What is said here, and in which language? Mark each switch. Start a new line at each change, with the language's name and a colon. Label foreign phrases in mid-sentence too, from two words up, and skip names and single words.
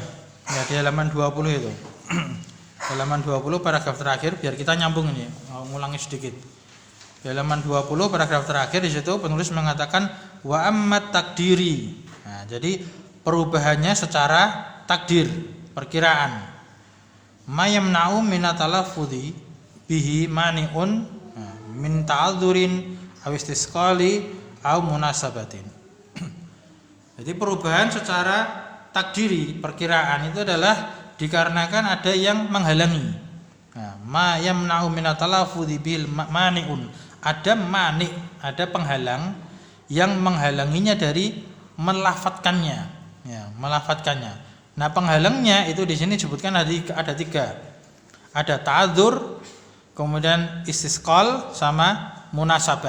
Indonesian: Ya, di halaman 20 itu. Halaman 20 paragraf terakhir, biar kita nyambung ini, ngulangi sedikit. Di halaman 20 paragraf terakhir di situ penulis mengatakan
Arabic: وأما التقديري.
Indonesian: Nah, jadi perubahannya secara takdir, perkiraan.
Arabic: ما يمنع من التلفظ به مانع من تعذر أو استثقال أو مناسبة.
Indonesian: Jadi perubahan secara takdiri, perkiraan itu adalah dikarenakan ada yang menghalangi. Nah,
Arabic: ما يمنع من التلفظ بالمانع,
Indonesian: ada mani, ada penghalang yang menghalanginya dari melafadzkannya, ya, melafadzkannya. Nah, penghalangnya itu di sini disebutkan ada tiga. Ada ta'adzur, kemudian istisqal, sama munasabah.